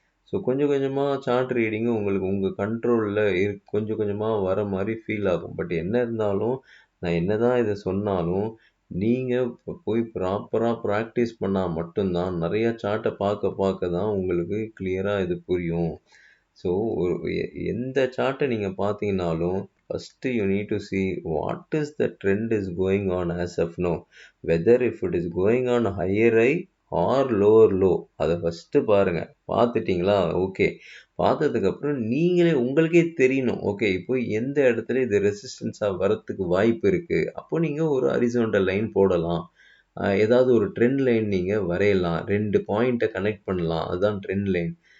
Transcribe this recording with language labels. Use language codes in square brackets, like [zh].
[ta] So கொஞ்சம் கொஞ்சமாக chart reading உங்களுக்கு உங்கள் கண்ட்ரோலில் கொஞ்சம் கொஞ்சமாக வர மாதிரி ஃபீல் ஆகும். பட் என்ன இருந்தாலும் நான் என்ன தான் இதை சொன்னாலும் நீங்கள் போய் ப்ராப்பராக ப்ராக்டிஸ் பண்ணால் மட்டும்தான் நிறையா சார்ட்டை பார்க்க தான் உங்களுக்கு கிளியராக இது புரியும். ஸோ எந்த சார்ட்டை நீங்கள் பார்த்தீங்கன்னாலும் first [en] You need to see what is the trend is going on as of now, whether if it is going on higher high or lower low. [ta] அதை ஃபஸ்ட்டு பாருங்கள். பார்த்துட்டிங்களா? ஓகே, பார்த்ததுக்கப்புறம் நீங்களே உங்களுக்கே தெரியணும். ஓகே, இப்போ எந்த இடத்துல இது ரெசிஸ்டன்ஸாக வரத்துக்கு வாய்ப்பு இருக்குது. அப்போ நீங்கள் ஒரு ஹரிசாண்டல் லைன் போடலாம். ஏதாவது ஒரு ட்ரெண்ட் லைன் நீங்கள் வரையலாம். 2 பாயிண்ட்டை கனெக்ட் பண்ணலாம். அதுதான் ட்ரெண்ட் லைன்.